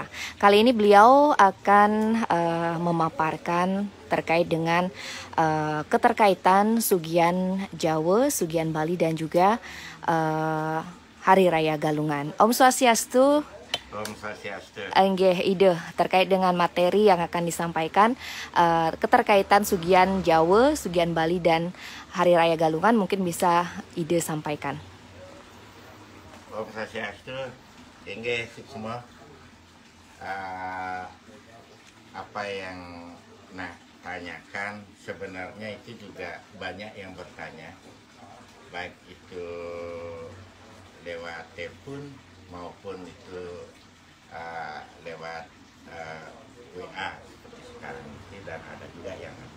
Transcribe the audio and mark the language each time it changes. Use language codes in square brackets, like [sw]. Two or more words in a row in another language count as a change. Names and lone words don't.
[id] Kali ini beliau akan memaparkan terkait dengan keterkaitan Sugian Jawa, Sugian Bali dan juga Hari Raya Galungan. [sa] Om Swastiastu. Om Swastiastu. [id] Enggih, Ide terkait dengan materi yang akan disampaikan keterkaitan Sugian Jawa, Sugian Bali dan Hari Raya Galungan mungkin bisa Ide sampaikan. [sa] Om Swastiastu. [id] Enggih semua. Apa yang tanyakan sebenarnya itu juga banyak yang bertanya, baik itu lewat telepon maupun itu lewat WA seperti sekarang ini, dan ada juga yang